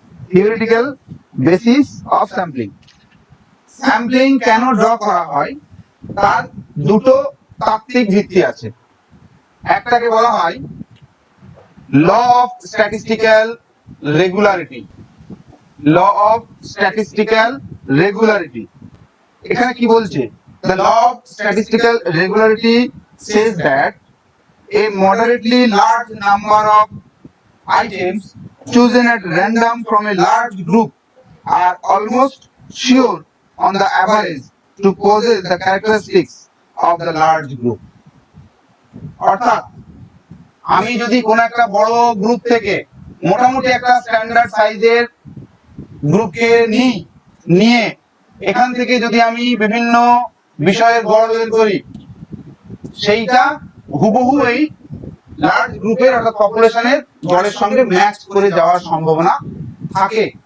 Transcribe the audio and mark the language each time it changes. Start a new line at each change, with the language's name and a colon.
Bangla: Theoretical basis of sampling. Sampling কেন draw করা হয় তার দুটো তাত্ত্বিক ভিত্তি আছে। একটাকে বলা হয় law of statistical regularity. Law of statistical regularity এখানে কি বলছে?
English: The law of statistical regularity says that a moderately large number of items chosen at random from a large group are almost sure on the average to possess the characteristics of the large group.
Bangla: অর্থাৎ আমি যদি কোন একটা বড় group থেকে মোটামুটি একটা standard সাইজের গ্রুপকে নিয়ে এখান থেকে যদি আমি বিভিন্ন বিষয়ের গড় বের করি, সেইটা হুবহু এই লার্জ গ্রুপের অর্থাৎ পপুলেশনের গড়ের সঙ্গে ম্যাচ করে যাওয়ার সম্ভাবনা থাকে।